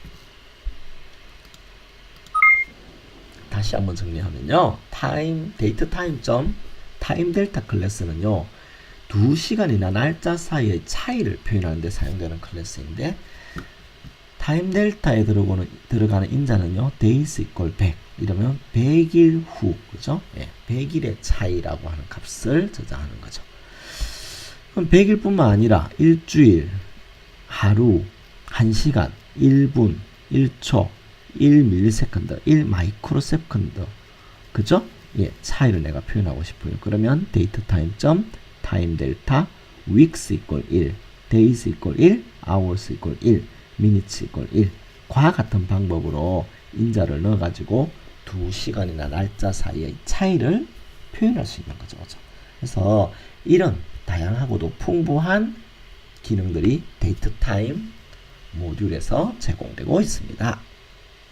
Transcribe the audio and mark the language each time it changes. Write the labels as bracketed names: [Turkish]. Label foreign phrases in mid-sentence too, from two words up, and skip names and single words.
[Korean] 다시 한번 정리하면요 데이트 타임 델타 클래스는요 2시간이나 날짜 사이의 차이를 표현하는 데 사용되는 클래스인데 타임 델타에 들어가는 인자는요 [English] days equal 100 [Korean] 이러면 100일 후, 그죠? 예, 100일의 차이라고 하는 값을 저장하는 거죠. 그럼 100일뿐만 아니라 일주일, 하루, 1시간, 1분, 1초, 1ms, 1마이크로세컨드, 그죠? 예, 차이를 내가 표현하고 싶어요. 그러면 데이터 타임 점 타임 델타 [English] weeks equal 1, days equal 1, hours equal 1, minutes equal 1. [Korean] 과 같은 방법으로 인자를 넣어가지고 두 시간이나 날짜 사이의 차이를 표현할 수 있는 거죠. 그죠? 그래서 이런 다양하고도 풍부한 기능들이 데이터 타임 모듈에서 제공되고 있습니다.